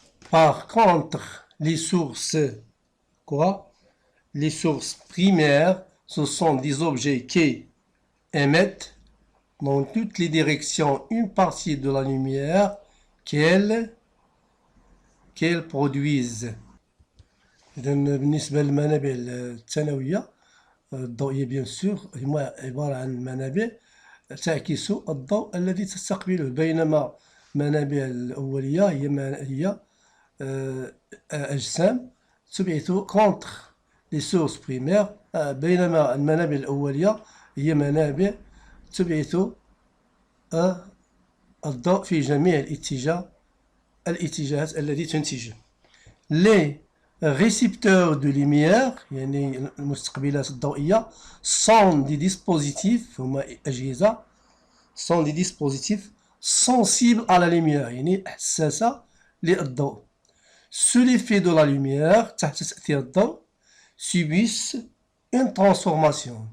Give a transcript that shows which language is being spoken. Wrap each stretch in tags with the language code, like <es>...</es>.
<fr>Par contre, les sources les sources primaires, ce sont des objets qui émettent dans toutes les directions une partie de la lumière qu'elles produisent.</fr> <ar>بالنسبة للمنابع الثانوية الضوئية بيان سور هي عبارة عن منابع تعكس الضوء الذي تستقبله، بينما المنابع الأولية هي أجسام تبعث</ar> <fr>كونتر لي سورس بريمير،</fr> <ar>بينما المنابع الأولية هي منابع تبعث الضوء في جميع الاتجاهات التي تنتجه.</ar> <fr>Les récepteurs de lumière</fr> <ar>يعني المستقبلات الضوئية</ar> <fr>sont des dispositifs</fr> <ar>هما أجهزة</ar> <fr>sont des dispositifs sensibles à la lumière</fr> <ar>يعني حساسة للضوء.</ar> <fr>Sous l'effet de la lumière</fr> <ar>تحت تأثير الضوء</ar> <fr>subissent une transformation.</fr>